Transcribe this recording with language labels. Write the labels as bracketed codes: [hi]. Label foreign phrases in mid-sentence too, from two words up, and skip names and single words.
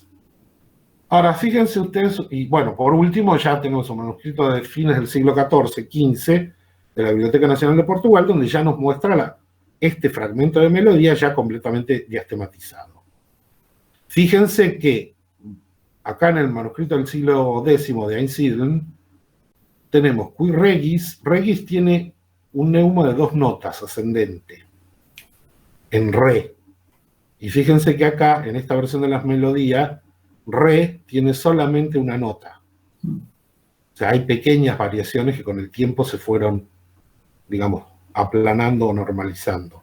[es] Ahora, fíjense ustedes, y bueno, por último ya tenemos un manuscrito de fines del siglo XIV, XV, de la Biblioteca Nacional de Portugal, donde ya nos muestra este fragmento de melodía ya completamente diastematizado. Fíjense que acá en el manuscrito del siglo X de Einsiedeln tenemos [la] Qui regis. [es] Regis tiene un neuma de 2 notas ascendente, en re. Y fíjense que acá, en esta versión de las melodías, re tiene solamente una nota. O sea, hay pequeñas variaciones que con el tiempo se fueron, digamos, aplanando o normalizando.